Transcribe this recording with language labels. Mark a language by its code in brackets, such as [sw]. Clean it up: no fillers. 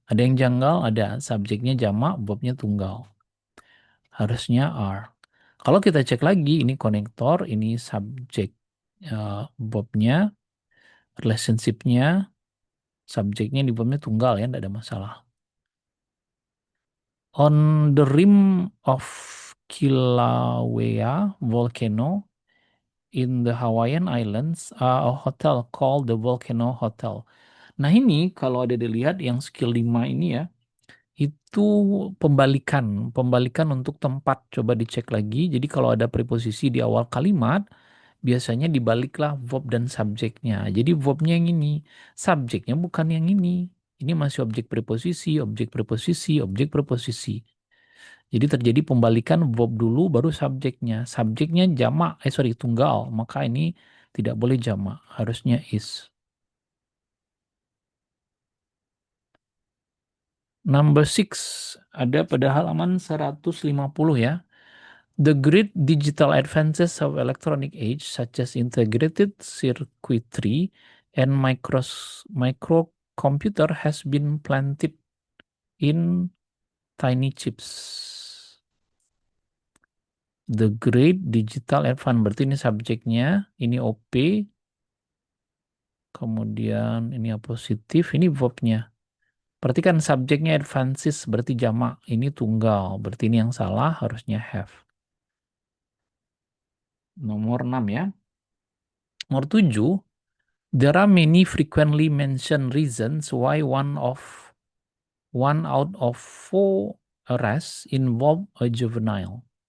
[id] Ada yang janggal, ada subjeknya jamak, verbnya tunggal. Harusnya are. Kalau kita cek lagi, ini konektor, ini subjek, verbnya, relationship-nya, subjeknya di verbnya tunggal ya, tidak ada masalah. [en] On the rim of Kilauea volcano in the Hawaiian Islands, a hotel called the Volcano Hotel. [id] Nah ini kalau ada dilihat yang skill 5 ini ya, itu pembalikan untuk tempat. Coba dicek lagi. Jadi kalau ada preposisi di awal kalimat, biasanya dibaliklah verb dan subjeknya. Jadi verbnya yang ini, subjeknya bukan yang ini. Ini masih objek preposisi, objek preposisi, objek preposisi. Jadi terjadi pembalikan verb dulu baru subjeknya. Subjeknya jamak, sorry tunggal. Maka ini tidak boleh jamak, harusnya is. Number six, ada pada halaman 150 ya. [en] The great digital advances of electronic age, such as integrated circuitry and microcomputer, has been planted in tiny chips. [id] The great digital advance, berarti ini subjeknya, ini OP, kemudian ini positif, ini verbnya. Berarti kan subjeknya advances, berarti jamak, ini tunggal, berarti ini yang salah, harusnya have. Nomor 6 ya. [en] Nomor 7, there are many frequently mentioned reasons why one out of four arrests involve a juvenile.